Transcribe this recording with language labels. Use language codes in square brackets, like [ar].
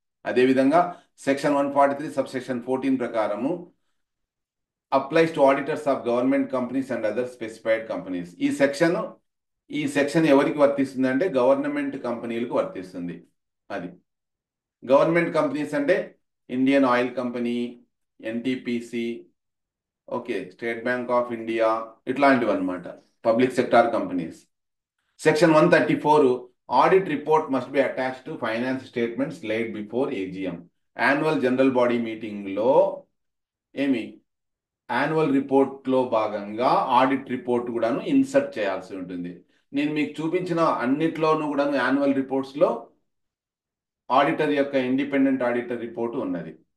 [te] అదేవిధంగా section 143 subsection 14 ప్రకారము [en] Applies to auditors of government companies and other specified companies. [te] ఈ section ఎవరికి వర్తిస్తుంది అంటే గవర్నమెంట్ కంపెనీలకు వర్తిస్తుంది. అది గవర్నమెంట్ కంపెనీస్ అంటే Indian oil company, NTPC, okay, state bank of India, ఇట్లాంటివి అనమాట. [en] public sector companies. Section 134, audit report must be attached to finance statements laid before AGM. [te] Annual general body meeting లో ఏమి annual రిపోర్ట్లో భాగంగా audit report కూడాను insert చేయాల్సి ఉంటుంది. నేను మీకు చూపించిన అన్నిట్లోనూ కూడాను యాన్యువల్ రిపోర్ట్స్లో ఆడిటర్ యొక్క ఇండిపెండెంట్ ఆడిటర్ రిపోర్ట్ ఉన్నది.